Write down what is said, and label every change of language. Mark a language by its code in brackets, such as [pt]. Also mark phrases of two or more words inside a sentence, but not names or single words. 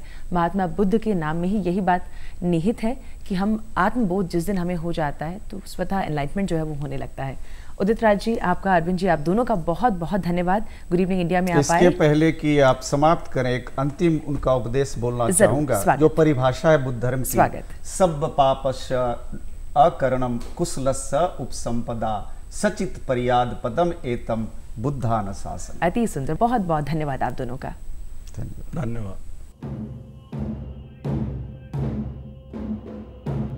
[hi] महात्मा बुद्ध के नाम में ही यही बात निहित है कि हम आत्मबोध जिस दिन हमें हो जाता है तो स्वतः एनलाइटमेंट जो है वो होने लगता है। उदित राज जी, आपका, अरविंद जी, आप दोनों का बहुत बहुत धन्यवाद। गुड इवनिंग इंडिया में आप आए। इसके पहले कि आप समाप्त करें, एक अंतिम उनका उपदेश बोलना चाहूंगा, जो परिभाषा है बुद्ध धर्म की। [pi] सब पापस्य अकरणम कुशलस्य उपसंपदा सचित परियाद पदम एतम बुद्धानुशासन। [hi] अति सुंदर, बहुत बहुत धन्यवाद आप दोनों का। धन्यवाद।